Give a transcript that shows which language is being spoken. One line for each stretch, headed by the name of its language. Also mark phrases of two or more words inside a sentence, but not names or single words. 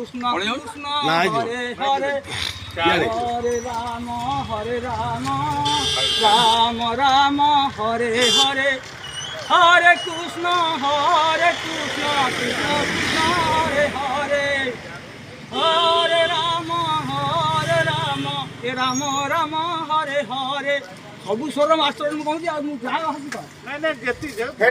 Sanskrit: কৃষ্ণ কৃষ্ণ হরে হরে হরে রাম রাম রাম হরে হরে হরে কৃষ্ণ কৃষ্ণ কৃষ্ণ হরে হরে হরে রাম রাম রাম হরে হরে
Odia: ସବୁ ସ୍ୱର ମାଷ୍ଟର ମୁଁ କହୁଛି ଆଉ ମୁଁ ଯାହା